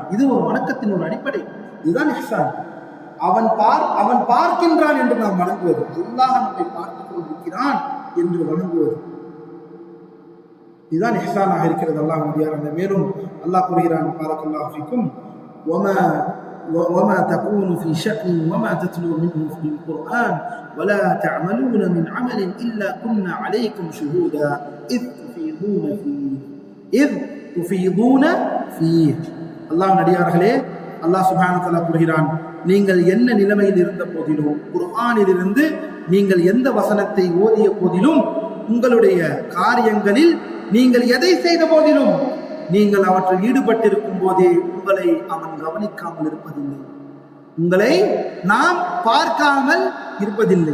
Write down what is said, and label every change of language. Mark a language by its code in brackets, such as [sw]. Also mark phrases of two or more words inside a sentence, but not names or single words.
[ta] இது ஒரு வணக்கத்தின் ஒரு அடிப்படை. இதுதான் இஹ்சான். அவன் பார்க்கின்றான் என்று நாம் வணங்குவது, அல்லாஹ் நம்மை பார்த்துக் கொண்டிருக்கிறான் என்று வணங்குவது, இதுதான் இஹ்சானாக இருக்கிறது. அல்லாஹ் முடியாத. மேலும் அல்லாஹ் கூறுகிறான், [ar] بارك الله فيكم, وما تكون في شأن وما تتلو منه في القرآن ولا تعملون من عمل إلا كنا عليكم شهودا إذ تفيضون فيه. [ta] அல்லாஹ் நடிகார்களே, அல்லாஹ் [ar] سبحانه و تعالى [ta] கூறுகிறான், நீங்கள் என்ன நிலைமையில் இருந்த போதிலும், குர்ஆனிலிருந்து நீங்கள் எந்த வசனத்தை ஓதிய போதிலும், உங்களுடைய காரியங்களில் நீங்கள் எதை செய்த போதிலும், நீங்கள் அவற்றில் ஈடுபட்டிருக்கும் போதே உங்களை அவன் கவனிக்காமல் இருப்பதில்லை, உங்களை நாம் பார்க்காமல் இருப்பதில்லை.